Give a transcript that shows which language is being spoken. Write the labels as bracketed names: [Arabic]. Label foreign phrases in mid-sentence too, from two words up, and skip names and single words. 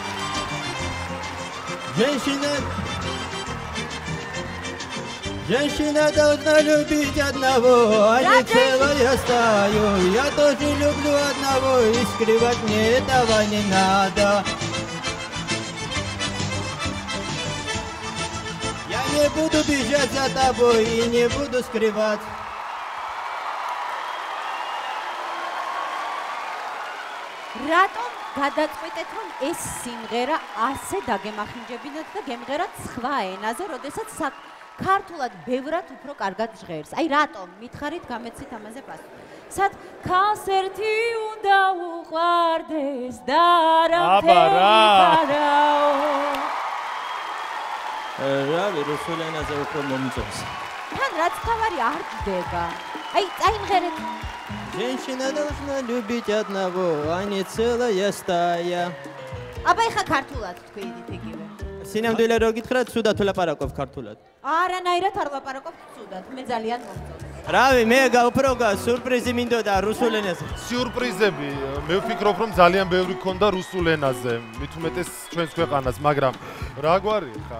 [Russian] Женщина должна любить одного, а не целая стаю. Я тоже люблю одного, и скрывать мне этого не надо. Я не буду бежать за тобой и не буду скрывать. [Georgian] რატომ გადაწყვეტეთ რომ ეს სიმღერა ასე დაგემახინჯებინათ და გემღერათ სხვა ენაზე, როდესაც ქართულად ბევრად უფრო კარგად ჟღერს. აი რატომ? მითხარით, გამეცით ამაზე პასუხი. სად ქალს ერთი უნდა უყარდეს და რა ფერაო. რავი, რუსულ ენაზე უფრო მომწონს. თან რაც თავარი არ დგება. აი წაიმღერეთ. [Russian] Женщина должна любить одного, а не целая стая. [Georgian] აბა ეხა ქართულად თქვენით იგივე. სინამდვილე რო გითხრათ, სუდათ ვლაპარაკობ ქართულად. არანაირად არ ვლაპარაკობ სუდათ, მე ძალიან მომწონს. რავი, მე უფრო სურპრიზი მინდოდა რუსულ ენაზე. სიურპრიზები, მე ვფიქრობ რომ ძალიან ბევრი ქონდა რუსულ ენაზე, მით უმეტეს ჩვენს ქვეყანას, მაგრამ რა გვარი ხარ?